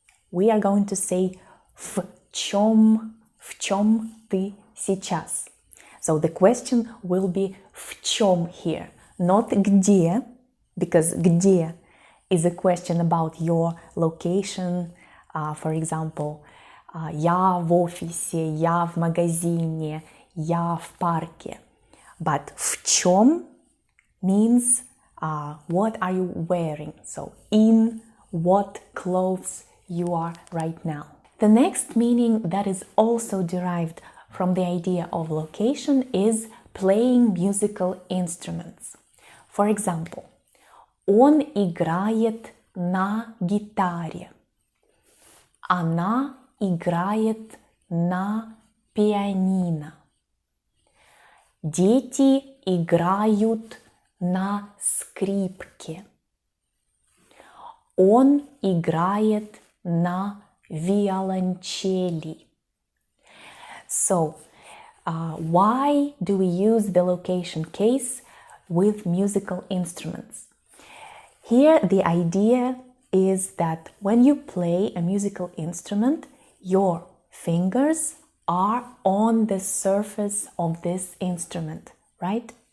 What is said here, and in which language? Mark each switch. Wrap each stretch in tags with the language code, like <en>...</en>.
<en>We are going to say</en> <ru>в чем ты сейчас.</ru> <en>So the question will be</en> <ru>в чем</ru> <en>here, not где, because где is a question about your location. For example,</en> <ru>я в офисе, я в магазине, я в парке.</ru> <en>But</en> <ru>в чем</ru> <en>means what are you wearing? So in what clothes you are right now. The next meaning that is also derived from the idea of location is playing musical instruments. For example,</en> <ru>он играет на гитаре. Она играет на пианино. Дети играют на скрипке. Он играет на виолончели.</ru> <en>So, why do we use the location case with musical instruments? Here, the idea is that when you play a musical instrument, your fingers are on the surface of this instrument, right?</en>